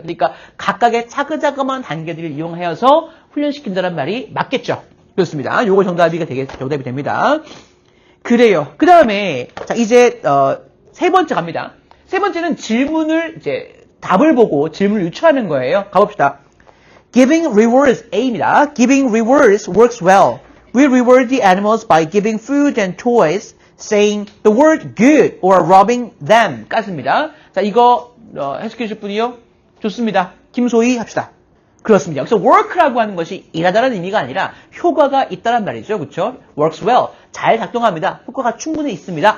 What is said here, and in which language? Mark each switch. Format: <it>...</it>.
<ko>그러니까 각각의 차근차근한 단계들을 이용하여서 훈련시킨다는 말이 맞겠죠? 그렇습니다. 요거 정답이 됩니다. 그래요. 그 다음에 자 이제 세 번째 갑니다. 세 번째는 질문을 답을 보고 질문을 유추하는 거예요. 가봅시다.</ko> <en>Giving rewards A입니다. Giving rewards works well. We reward the animals by giving food and toys, saying the word good or robbing them.</en> <ko>까습니다. 자, 이거 해석해 주실 분이요? 좋습니다. 김소희 합시다. 그렇습니다. 여기서 work라고 하는 것이 일하다라는 의미가 아니라 효과가 있다는 말이죠. 그렇죠?</ko> <en>works well.</en> <ko>잘 작동합니다. 효과가 충분히 있습니다.</ko>